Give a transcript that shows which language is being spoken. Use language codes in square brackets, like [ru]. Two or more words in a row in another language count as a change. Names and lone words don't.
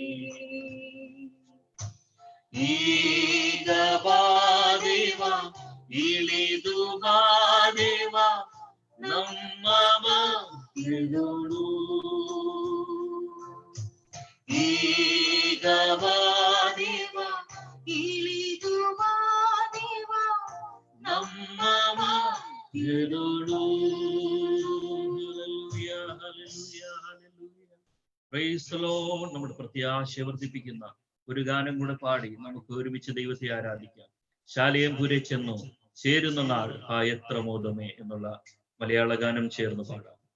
[kn] ಈಗ ಬಾದೇವ ಇಳಿದು ಬಾದೇವ ನಮ್ಮ ಮಧ್ಯದೊಳು ಈಗ ಬಾದೇವ ಇಳಿದು ಬಾದೇವ ನಮ್ಮ മധ്യദൊളു. [en] Praise the Lord. [ml] നമ്മുടെ പ്രത്യാശ വർദ്ധിപ്പിക്കുന്ന ഒരു ഗാനം കൂടെ പാടി നമുക്ക് ഒരുമിച്ച് ദൈവത്തെ ആരാധിക്കാം. ശാലേം പുരെ ചെന്നു ചേരുന്ന നാൾ ആ എത്ര മോദമേ എന്നുള്ള മലയാള ഗാനം ചേർന്ന് പാടാം.